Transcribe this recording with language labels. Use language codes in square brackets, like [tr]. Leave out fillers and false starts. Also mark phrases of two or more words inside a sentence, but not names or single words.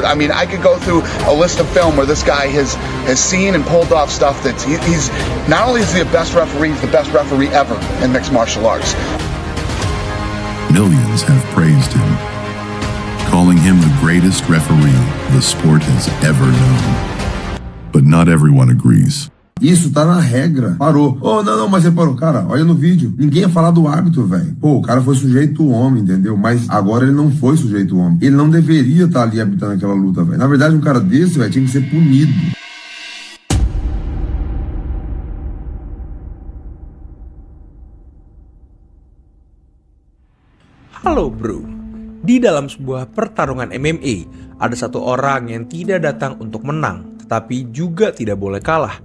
[en] I mean, I could go through a list of film where this guy has seen and pulled off stuff that he's not only is he the best referee, he's the best referee ever in mixed martial arts. Millions have praised him, calling him the greatest referee the sport has ever known. But not everyone agrees. [pt] Isso tá na regra. Parou. Oh, não, mas você parou. Cara, olha no vídeo. Ninguém ia falar do árbitro, velho. Pô, o cara foi sujeito homem, entendeu? Mas agora ele não foi sujeito homem. Ele não deveria estar ali habitando aquela luta, velho. Na verdade, um cara desse, velho, tinha que ser punido. [id] Halo bro, di dalam sebuah pertarungan MMA, ada satu orang yang tidak datang untuk menang, tetapi juga tidak boleh kalah.